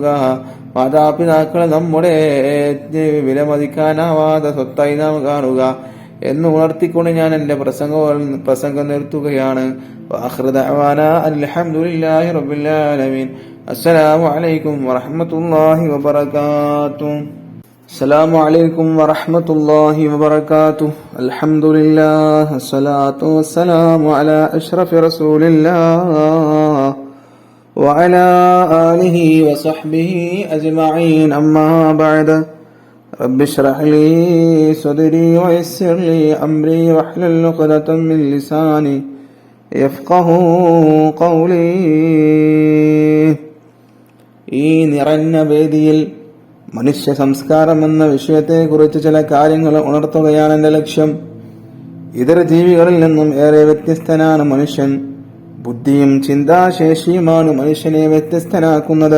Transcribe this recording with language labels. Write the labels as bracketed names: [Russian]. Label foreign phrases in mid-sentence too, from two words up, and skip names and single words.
[Malayalam] മാതാപിതാക്കളെ നമ്മുടെ വിലമതിക്കാനാവാതെ സ്വത്തായി നാം കാണുക എന്ന് ഉണർത്തിക്കൊണ്ട് ഞാൻ എന്റെ പ്രസംഗം നിർത്തുകയാണ്. [Arabic] وآخر دعوانا الحمد لله رب العالمين. السلام عليكم ورحمة الله وبركاته. السلام عليكم ورحمة الله وبركاته. الحمد لله الصلاة والسلام على أشرف رسول الله وعلى آله وصحبه أجمعين أما بعد. رب اشرح لي صدري ويسر لي أمري واحلل عقدة من لساني يفقه قولي. [Malayalam] ഈ നിറഞ്ഞ വേദിയിൽ മനുഷ്യ സംസ്കാരം എന്ന വിഷയത്തെക്കുറിച്ച് ചില കാര്യങ്ങൾ ഉണർത്തുകയാണ് എന്റെ ലക്ഷ്യം. ഇതര ജീവികളിൽ നിന്നും ഏറെ വ്യത്യസ്തനാണ് മനുഷ്യൻ. ബുദ്ധിയും ചിന്താശേഷിയുമാണ് മനുഷ്യനെ വ്യത്യസ്തനാക്കുന്നത്.